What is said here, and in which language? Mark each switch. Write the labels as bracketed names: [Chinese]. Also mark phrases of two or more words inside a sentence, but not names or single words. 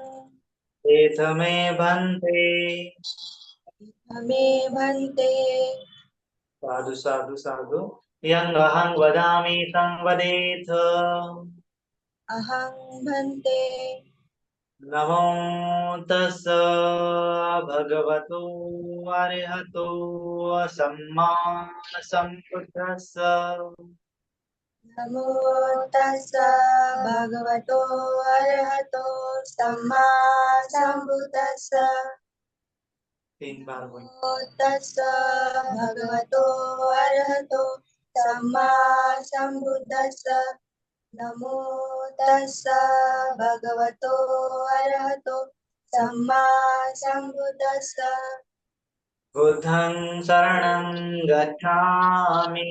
[Pali] एथ मे भन्ते। मे भन्ते। साधु साधु साधु। यं अहं वदामि तं वदेथ। अहं भन्ते। नमो तस् भगवतो अरहतो सम्मा सम्बुद्धस्स। नमो तस्स भगवतो अरहतो सम्मा सम्बुद्दस्स। [Hindi] 3 बार बोल। [Pali] नमो तस्स भगवतो अरहतो सम्मा सम्बुद्दस्स। नमो तस्स भगवतो अरहतो सम्मा सम्बुद्दस्स। बुद्धं शरणं गच्छामि।